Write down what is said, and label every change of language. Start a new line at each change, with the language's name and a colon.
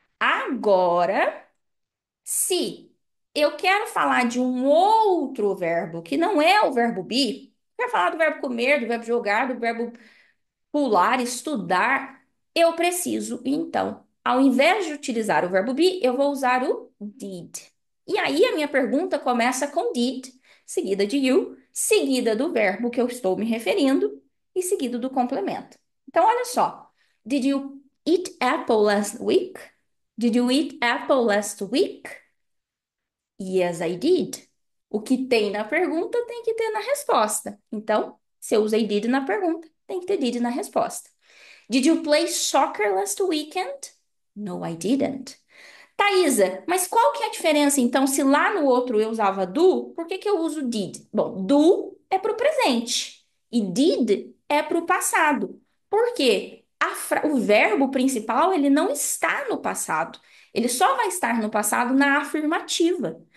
Portuguese: Agora. Se eu quero falar de um outro verbo que não é o verbo be, quero falar do verbo comer, do verbo jogar, do verbo pular, estudar, eu preciso, então, ao invés de utilizar o verbo be, eu vou usar o did. E aí a minha pergunta começa com did, seguida de you, seguida do verbo que eu estou me referindo e seguido do complemento. Então, olha só.
English: Did you eat apple last week? Did you eat apple last week? Yes, I did.
Portuguese: O que tem na pergunta tem que ter na resposta. Então, se eu usei did na pergunta, tem que ter did na resposta.
English: Did you play soccer last weekend? No, I didn't.
Portuguese: Thaisa, mas qual que é a diferença, então, se lá no outro eu usava do, por que que eu uso did? Bom, do é para o presente e did é para o passado. Por quê? O verbo principal, ele não está no passado. Ele só vai estar no passado na afirmativa.